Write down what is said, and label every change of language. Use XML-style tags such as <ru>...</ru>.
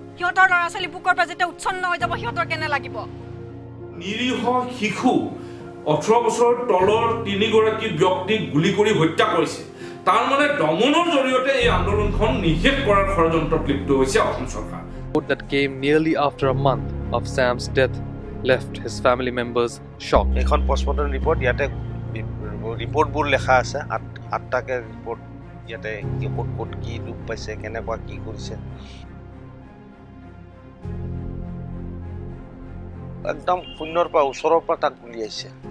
<as>সিহঁতৰ ল'ৰা ছোৱালী বুকৰ পৰা যেতিয়া উচ্ছন্ন হৈ যাব, সিহঁতৰ কেনে লাগিব? নিৰীহ শিশু 18 বছৰৰ তলৰ 3 গৰাকী ব্যক্তিক গুলি কৰি হত্যা কৰিছে। তাৰ মানে দমনৰ জৰিয়তে এই আন্দোলনখন নিষেধ কৰাৰ ষড়যন্ত্ৰত লিপ্ত হৈছে অসম চৰকাৰ।</as> <en>That came nearly after a month of Sam's death left his family members shocked.</en> <as>এখন পোষ্টমৰ্টম ৰিপৰ্ট ইয়াতে ৰিপৰ্টবোৰ লেখা আছে, 8টাকে ৰিপৰ্ট ইয়াতে ক'ত কি দুখ পাইছে, কেনেকুৱা কি কৰিছে, একদম শূন্যৰ পৰা ওচৰৰ পৰা তাক গুলিয়াইছে।</as>